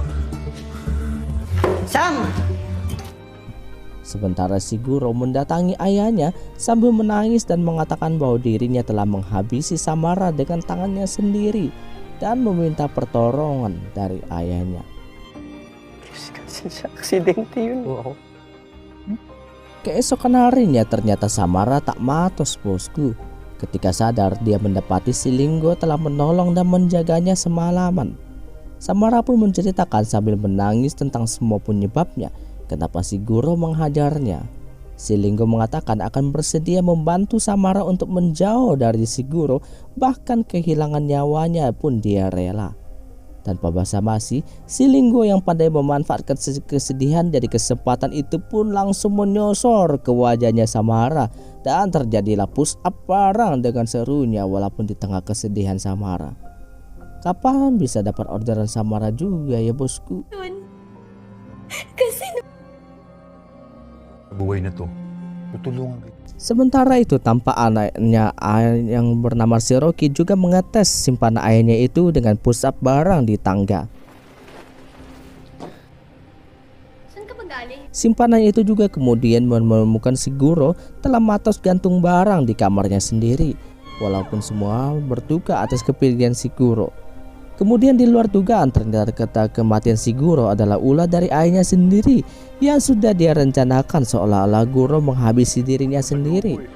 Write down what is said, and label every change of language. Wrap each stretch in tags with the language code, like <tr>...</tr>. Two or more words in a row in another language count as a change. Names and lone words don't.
<id>Sam! Sementara si Guro mendatangi ayahnya sambil menangis dan mengatakan bahwa dirinya telah menghabisi Samara dengan tangannya sendiri dan meminta pertolongan dari ayahnya.</id> <tl>Aksidente yun.</tl> <id>Keesokan harinya ternyata Samara tak matos, bosku. Ketika sadar dia mendapati si Linggo telah menolong dan menjaganya semalaman. Samara pun menceritakan sambil menangis tentang semua penyebabnya kenapa si Guro menghajarnya. Si Linggo mengatakan akan bersedia membantu Samara untuk menjauh dari si Guro, bahkan kehilangan nyawanya pun dia rela. Tanpa basa-basi, si Linggo yang pandai memanfaatkan kesedihan dari kesempatan itu pun langsung menyosor ke wajahnya Samara dan terjadilah</id> <en>push up</en> <id>bareng dengan serunya walaupun di tengah kesedihan Samara. Kapan bisa dapat orderan Samara juga ya, bosku?</id> <tl>Kasi Buhay na to. Tutulungan kita.</tl> <id>Sementara itu tampak anaknya yang bernama si Rocky juga mengetes simpanan ayahnya itu dengan</id> <en>push up</en> <id>barang di tangga.</id> <tl>saan ka ba galing?</tl> <id>Simpanan itu juga kemudian menemukan si Guro telah matos gantung barang di kamarnya sendiri. Walaupun semua berduka atas kepilihan si Guro. Kemudian di luar dugaan ternyata kematian si Guro adalah ulah dari ayahnya sendiri yang sudah dia rencanakan seolah-olah Guro menghabisi dirinya sendiri.</id>